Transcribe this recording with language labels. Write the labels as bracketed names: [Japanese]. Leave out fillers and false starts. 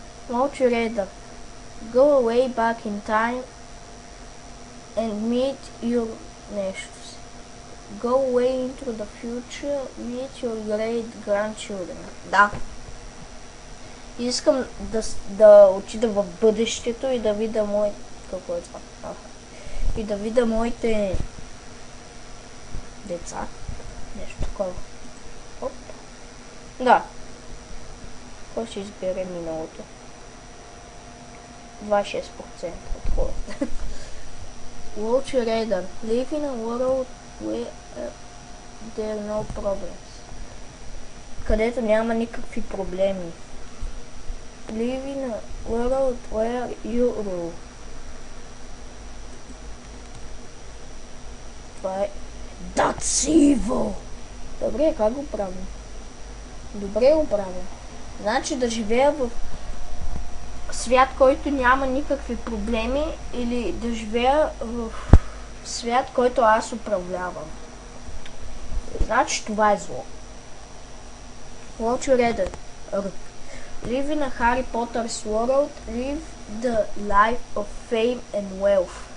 [English] Would you rather go away back in time and meet your [Bulgarian] нещо си? [English] Go away into the future, meet your great grandchildren. [Bulgarian] Да. Искам да отида в бъдещето и да видя какво е това? И да видя моите деца. Нещо такова. Оп. Да. Кой ще избере миналото? 26% от хората. [English] Would you rather live in a world where there are no problems? [Bulgarian] Където няма никакви проблеми. [English] Live in a world where you rule. [Bulgarian] Това е [English] That's evil! [Bulgarian] Добре, как го правим? Добре го правим. Значи да живея в свят, който няма никакви проблеми, или да живея в свят, който аз управлявам. Значи това е зло. [English] Would you rather live in a Harry Potter's world, live the life of fame and wealth?